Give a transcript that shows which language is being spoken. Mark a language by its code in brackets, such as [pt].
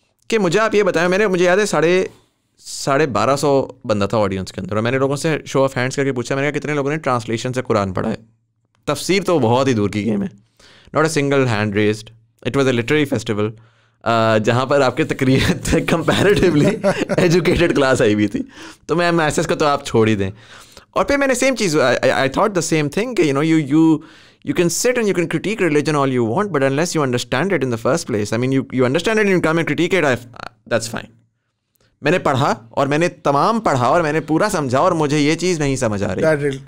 [ur] کہ مجھے آپ یہ بتائیں, مجھے یاد ہے 1250 بندہ تھا آڈینس کے اندر, اور میں نے لوگوں سے شو آف ہینڈس کر کے پوچھا, میں نے کہا کتنے لوگوں نے ٹرانسلیشن سے قرآن پڑھا ہے؟ تفسیر تو بہت ہی دور کی گیم ہے. Not a single hand raised. It was a literary festival. جہاں پر آپ کے تقریباً کمپیریٹیولی ایجوکیٹڈ کلاس آئی ہوئی تھی. تو میں میسز کا تو آپ چھوڑ ہی دیں. [en] اور پھر میں نے سیم چیز I thought the same thing کہ you can sit and you can critique religion all you want, but unless you understand it in the first place, I mean you understand it and you come and critique it, that's fine. [ur] میں نے پڑھا اور میں نے تمام پڑھا اور میں نے پورا سمجھا اور مجھے یہ چیز نہیں سمجھ آ رہی.